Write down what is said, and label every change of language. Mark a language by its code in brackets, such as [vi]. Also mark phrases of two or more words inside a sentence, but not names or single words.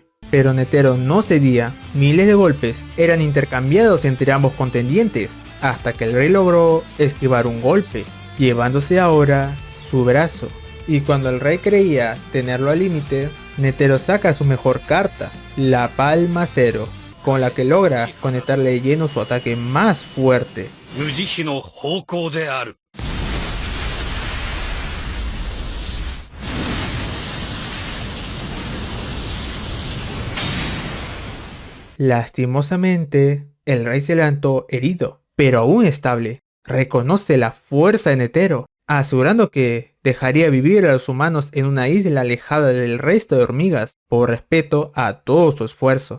[es] Pero Netero no cedía, miles de golpes eran intercambiados entre ambos contendientes, hasta que el rey logró esquivar un golpe, llevándose ahora su brazo. Y cuando el rey creía tenerlo al límite, Netero saca su mejor carta, la Palma Cero, con la que logra conectarle de lleno su ataque más fuerte. [ja] 無慈悲の方向である。 [es] Lastimosamente, el rey se levantó herido, pero aún estable. Reconoce la fuerza de Netero, asegurando que dejaría vivir a los humanos en una isla alejada del resto de hormigas, por respeto a todo su esfuerzo.